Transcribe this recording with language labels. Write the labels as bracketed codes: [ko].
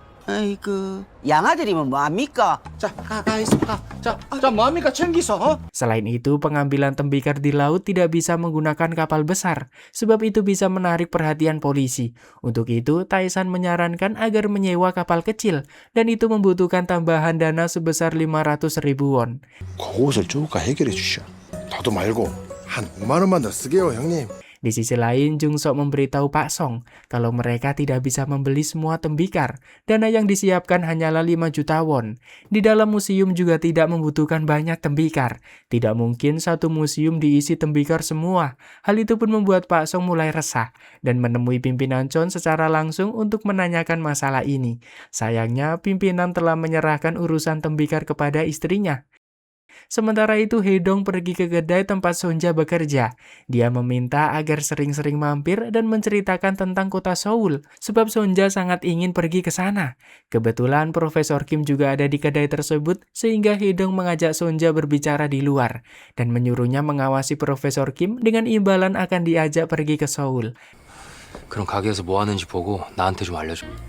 [ko] 아이고 양아들이면 뭐합니까? 자, 뭐합니까? 챙기서. [id] Selain itu, pengambilan tembikar di laut tidak bisa menggunakan kapal besar, sebab itu bisa menarik perhatian polisi. Untuk itu, Tae-san menyarankan agar menyewa kapal kecil, dan itu membutuhkan tambahan dana sebesar 500.000 won. [ko] 그것을 조금 해결해 주시오. 나도 말고 한 5만 원만 더 쓰게요, 형님. [id] Di sisi lain, Jung Sok memberitahu Pak Song kalau mereka tidak bisa membeli semua tembikar. Dana yang disiapkan hanyalah 5 juta won. Di dalam museum juga tidak membutuhkan banyak tembikar. Tidak mungkin satu museum diisi tembikar semua. Hal itu pun membuat Pak Song mulai resah dan menemui pimpinan Chon secara langsung untuk menanyakan masalah ini. Sayangnya, pimpinan telah menyerahkan urusan tembikar kepada istrinya. Sementara itu, Hedong pergi ke kedai tempat Sonja bekerja. Dia meminta agar sering-sering mampir dan menceritakan tentang kota Seoul, sebab Sonja sangat ingin pergi ke sana. Kebetulan Profesor Kim juga ada di kedai tersebut, sehingga Hedong mengajak Sonja berbicara di luar, dan menyuruhnya mengawasi Profesor Kim dengan imbalan akan diajak pergi ke Seoul. [ko] 그럼 가게에서 뭐 하는지 보고 나한테 좀 알려줘.